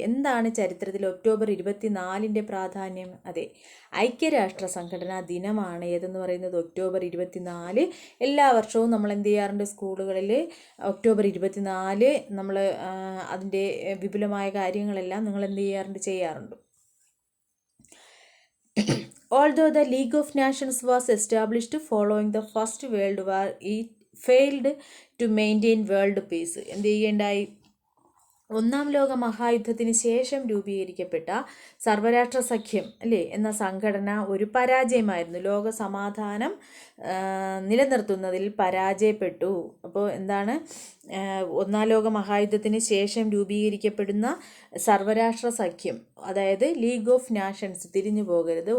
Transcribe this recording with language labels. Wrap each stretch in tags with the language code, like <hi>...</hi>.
<ml>എന്താണ് ചരിത്രത്തിൽ ഒക്ടോബർ 24ൻ്റെ പ്രാധാന്യം? അതെ, ഐക്യരാഷ്ട്ര സംഘടനാ ദിനമാണ് ഏതെന്ന് പറയുന്നത് ഒക്ടോബർ 24. എല്ലാ വർഷവും നമ്മൾ എന്ത് ചെയ്യാറുണ്ട്? സ്കൂളുകളിൽ ഒക്ടോബർ 24 നമ്മൾ അതിൻ്റെ വിപുലമായ കാര്യങ്ങളെല്ലാം നിങ്ങൾ എന്ത് ചെയ്യാറുണ്ട്.</ml> <en>Although the League of Nations was established following the First World War, it failed to maintain world peace.</en> <ml>എന്ത് ചെയ്യേണ്ടായി? ഒന്നാം ലോക മഹായുദ്ധത്തിന് ശേഷം രൂപീകരിക്കപ്പെട്ട സർവരാഷ്ട്ര സഖ്യം അല്ലേ എന്ന സംഘടന ഒരു പരാജയമായിരുന്നു. ലോക സമാധാനം നിലനിർത്തുന്നതിൽ പരാജയപ്പെട്ടു. അപ്പോൾ എന്താണ്? ഒന്നാം ലോക മഹായുദ്ധത്തിന് ശേഷം രൂപീകരിക്കപ്പെടുന്ന സർവരാഷ്ട്ര സഖ്യം, അതായത് ലീഗ് ഓഫ് നാഷൻസ്, തിരിഞ്ഞു പോകരുത്.</ml>